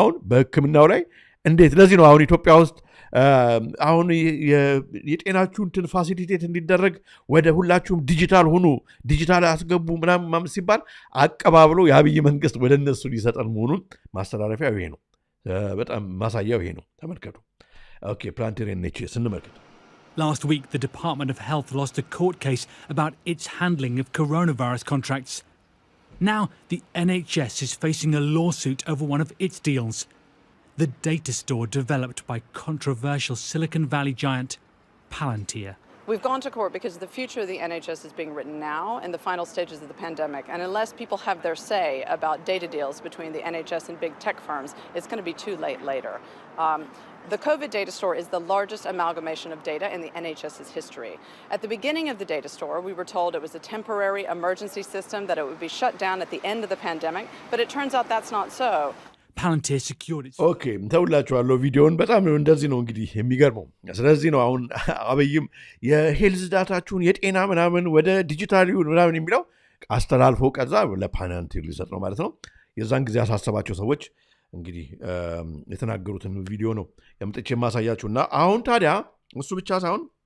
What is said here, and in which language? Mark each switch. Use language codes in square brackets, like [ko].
[am] በህክምናው ላይ እንዴት ለዚህ ነው አሁን ኢትዮጵያ ውስጥ አሁን የጤናችሁ እንትን ፋሲሊቴት እንዲደረግ ወደ ሁላችሁም ዲጂታል ሁኑ፣ ዲጂታል አስገቡ ምናምን ሲባል አቀባብሎ የአብይ መንግስት ወደ እነሱ ሊሰጠን መሆኑን ማስተላለፊያው ይሄ ነው። በጣም ማሳያው ይሄ ነው። ተመልከቱ። ኦኬ ፕላንቲር NHS እንመልከት። [en] Last week, the Department of Health lost a court case about its handling of coronavirus contracts. Now, the NHS is facing a lawsuit over one of its deals. The data store developed by controversial Silicon Valley giant Palantir. We've gone to court because the future of the NHS is being written now in the final stages of the pandemic. And unless people have their say about data deals between the NHS and big tech firms, it's going to be too late later. The COVID data store is the largest amalgamation of data in the NHS's history. At the beginning of the data store, we were told it was a temporary emergency system, that it would be shut down at the end of the pandemic, but it turns out that's not so. Palantir secured its... [am] ኦኬ ተውላችኋለሁ ቪዲዮውን። በጣም እንደዚህ ነው እንግዲህ የሚገርመው። ስለዚህ ነው አሁን አብይም የሄልዝ ዳታችሁን የጤና ምናምን ወደ ዲጂታል ይሁን ምናምን የሚለው አስተላልፎ ከዛ ለፓላንቲር ሊሰጥ ነው ማለት ነው። የዛን ጊዜ ያሳሰባቸው ሰዎች እንግዲህ የተናገሩትን ቪዲዮ ነው የምጥቼ ማሳያችሁ። እና አሁን ታዲያ እሱ ብቻ ሳይሆን